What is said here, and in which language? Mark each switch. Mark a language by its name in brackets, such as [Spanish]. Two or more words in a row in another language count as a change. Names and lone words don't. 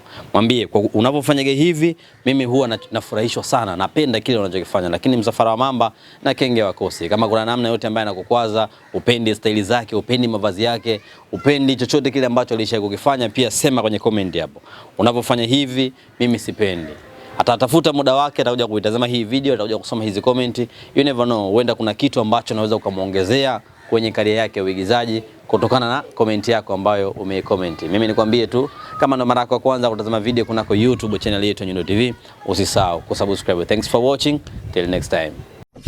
[Swahili] Mwambie kwa unapofanya hivi mimi huwa nafurahishwa sana, napenda kile unachokifanya, lakini msafara wa mamba na kenge wakosi. Kama kuna namna yote ambayo anakukwaza, upendi style zake, upendi mavazi yake, upendi chochote kile ambacho alishakukifanya, pia sema kwenye comment hapo. Unapofanya hivi mimi sipendi. Atatafuta muda wake, atakuja kuitazama hii video, atakuja kusoma hizi comment. [English] You never know, [Swahili] huenda kuna kitu ambacho unaweza ukamuongezea kwenye career yake ya uigizaji kutokana na comment yako ambayo umecomment. Mimi nikwambie tu, kama ndo mara yako ya kwanza kutazama video kunako YouTube channel yetu Nyundo TV, usisahau kusubscribe. [English] Thanks for watching, till next time.